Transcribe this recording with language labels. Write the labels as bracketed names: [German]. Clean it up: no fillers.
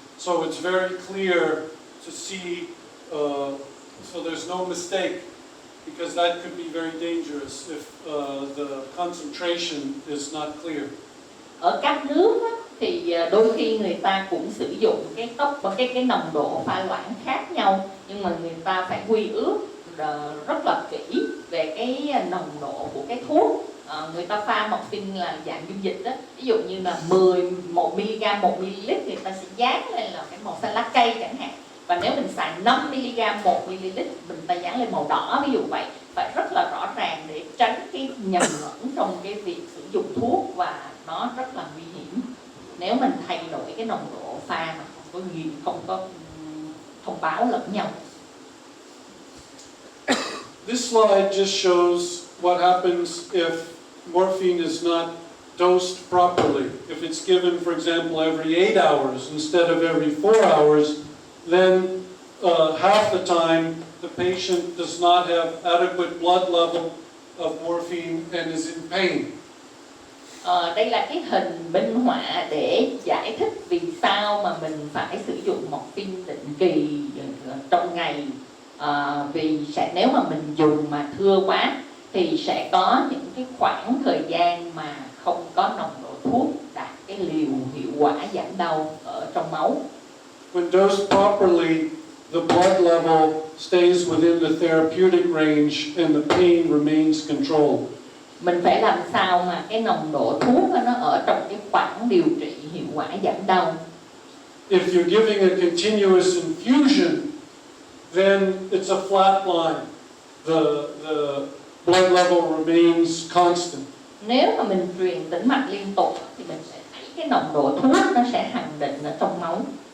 [English] So it's very clear to see, so there's no mistake, because that could be very dangerous if the concentration is not clear. [Vietnamese] Ở các nước á, thì đôi khi người ta cũng sử dụng cái nồng độ pha loãng khác nhau, nhưng mà người ta phải quy ước rất là kỹ về cái nồng độ của cái thuốc. Người ta pha morphine là dạng dung dịch đó, ví dụ như là 11mg 1ml, người ta sẽ dán lên là cái màu xanh lá cây chẳng hạn, và nếu mình xài 5mg 1ml mình ta dán lên màu đỏ, ví dụ vậy. Phải rất là rõ ràng để tránh cái nhầm lẫn trong cái việc sử dụng thuốc, và nó rất là nguy hiểm nếu mình thay đổi cái nồng độ pha mà không có thông báo lẫn nhau. [English] This slide just shows what happens if morphine is not dosed properly. If it's given, for example, every 8 hours instead of every 4 hours, then half the time the patient does not have adequate blood level of morphine and is in pain. [Vietnamese] Đây là cái hình minh họa để giải thích vì sao mà mình phải sử dụng morphine định kỳ trong ngày. Vì nếu mà mình dùng mà thưa quá thì sẽ có những cái khoảng thời gian mà không có nồng độ thuốc đạt cái liều hiệu quả giảm đau ở trong máu. [English] When dosed properly, the blood level stays within the therapeutic range and the pain remains controlled. [Vietnamese] mình phải làm sao mà cái nồng độ thuốc nó ở trong cái khoảng điều trị hiệu quả giảm đau. [English] If you're giving a continuous infusion, then it's a flat line. The blood level remains constant. [Vietnamese] Nếu mà mình truyền tĩnh mạch liên tục thì mình sẽ thấy cái nồng độ thuốc nó sẽ hằng định ở trong máu.